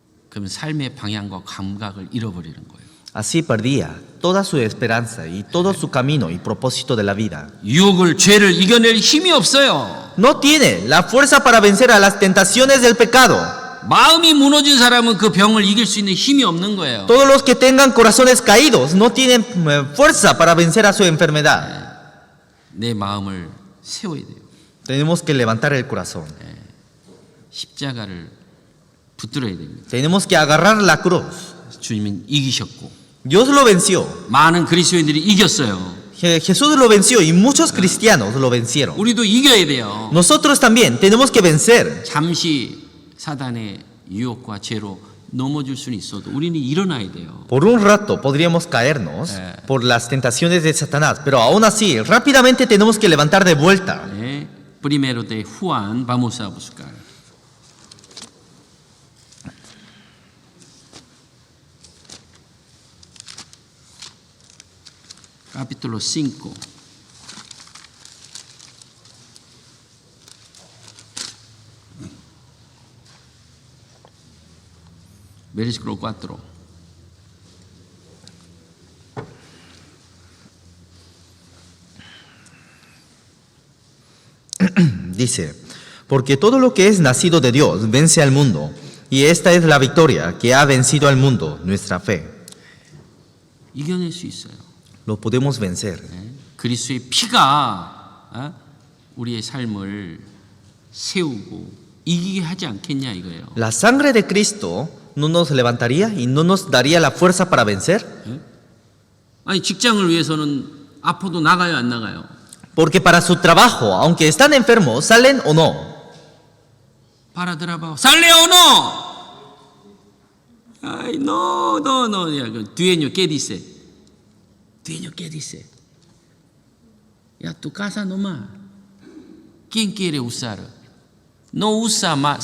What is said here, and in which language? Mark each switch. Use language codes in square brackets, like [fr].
[ko] 그럼 삶의 방향과 감각을 잃어버리는 거예요. [es] Así perdía toda su esperanza y todo su camino y propósito de la vida. [ko] 유혹을 죄를 이겨낼 힘이 없어요. [es] No tiene la fuerza para vencer a las tentaciones del pecado. [ko] 마음이 무너진 사람은 그 병을 이길 수 있는 힘이 없는 거예요. [es] Todos los que tengan corazones caídos no tienen fuerza para vencer a su enfermedad. [ko] 내 마음을 세워야 돼요. [es] Tenemos que levantar el corazón. [ko] 십자가를 붙들어야 됩니다. [es] Tenemos que agarrar la cruz. [ko] 주님은 이기셨고 [es] Dios lo venció. [ko] 많은 그리스도인들이 이겼어요. [es] Jesús lo venció y muchos cristianos lo vencieron. [ko] 우리도 이겨야 돼요. [es] Nosotros también tenemos que vencer. [ko] 잠시 사단의 유혹과 죄로 넘어질 수는 있어도 우리는 일어나야 돼요. [es] Por un rato podríamos caernos por las tentaciones de Satanás, pero aún así rápidamente tenemos que levantar de vuelta. Primero de Juan, vamos a buscar. Capítulo 5. Versículo 4. Dice, porque todo lo que es nacido de Dios vence al mundo, y esta es la victoria que ha vencido al mundo, nuestra fe. [ko] 이겨낼 수 있어요. [es] Lo podemos vencer. [ko] 그리스도의 피가 우리의 삶을 세우고 이기게 하지 않겠냐 이거예요. [es] La sangre de Cristo no nos levantaría y no nos daría la fuerza para vencer. [ko] 아니 직장을 위해서는 아파도 나가요 안 나가요? [es] Porque para su trabajo, aunque están enfermos, salen o no. para trabajo. ¿Sale o no? Ay, no. Ya, dueño, ¿qué dice? Dueño, ¿qué dice? Ya, tu casa nomás. ¿Quién quiere usar? No usa más.